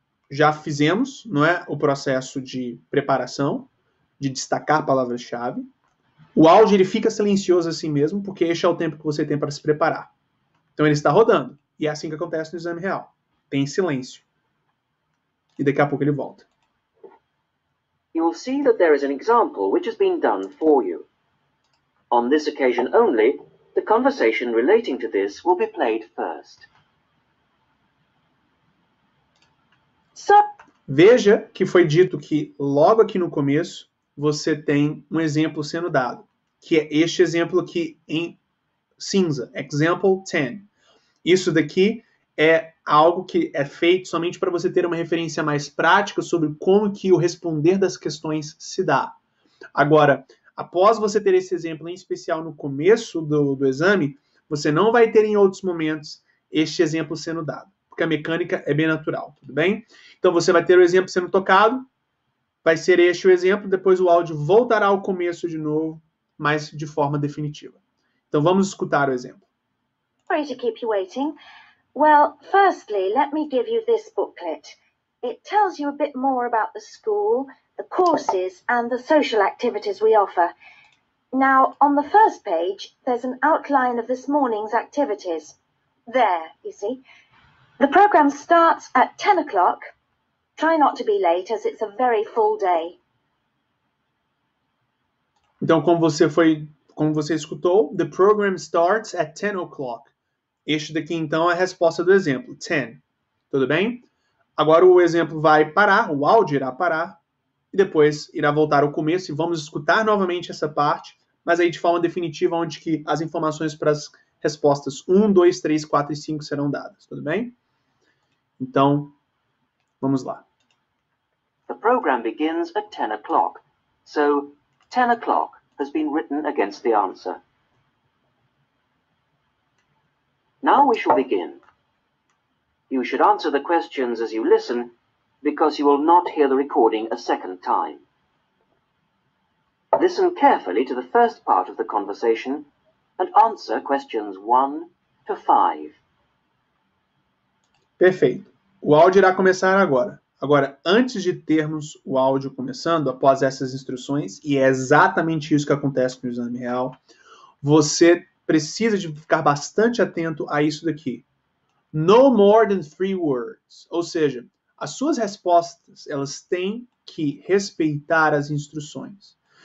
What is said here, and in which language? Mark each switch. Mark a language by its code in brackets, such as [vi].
[pt] Já fizemos, não é, o processo de preparação, de destacar palavras-chave. O áudio ele fica silencioso assim mesmo, porque este é o tempo que você tem para se preparar. Então ele está rodando, e é assim que acontece no exame real. Tem silêncio. E daqui a pouco ele volta. [en] You will see that there is an example which has been done for you. On this occasion only, the conversation relating to this will be played first. [pt] Veja que foi dito que logo aqui no começo você tem um exemplo sendo dado, que é este exemplo aqui em cinza, example 10. Isso daqui é algo que é feito somente para você ter uma referência mais prática sobre como que o responder das questões se dá. Agora, após você ter esse exemplo em especial no começo do exame, você não vai ter em outros momentos este exemplo sendo dado, porque a mecânica é bem natural, tudo bem? Então você vai ter o exemplo sendo tocado, vai ser este o exemplo, depois o áudio voltará ao começo de novo, mas de forma definitiva. Então vamos escutar o exemplo. [en] Sorry to keep you waiting. Well, firstly, let me give you this booklet. It tells you a bit more about the school, the courses, and the social activities we offer. Now, on the first page, there's an outline of this morning's activities. There, you see. The program starts at 10 o'clock. Try not to be late, as it's a very full day. [pt] Então, como você escutou, [en] the program starts at 10 o'clock. [pt] Este daqui, então, é a resposta do exemplo, 10. Tudo bem? Agora o exemplo vai parar, o áudio irá parar, e depois irá voltar ao começo, e vamos escutar novamente essa parte, mas aí de forma definitiva, onde que as informações para as respostas 1, 2, 3, 4 e 5 serão dadas. Tudo bem? Então, vamos lá. [en] The program begins at 10 o'clock, so 10 o'clock has been written against the answer. Now we shall begin. You should answer the questions as you listen, because you will not hear the recording a second time. Listen carefully to the first part of the conversation and answer questions 1 to 5. [pt] Perfeito. O áudio irá começar agora. Agora, antes de termos o áudio começando, após essas instruções, e é exatamente isso que acontece no exame real, você precisa de ficar bastante atento a isso daqui. [en] No more than 3 words. [pt] Ou seja, as suas respostas, elas têm que respeitar as instruções.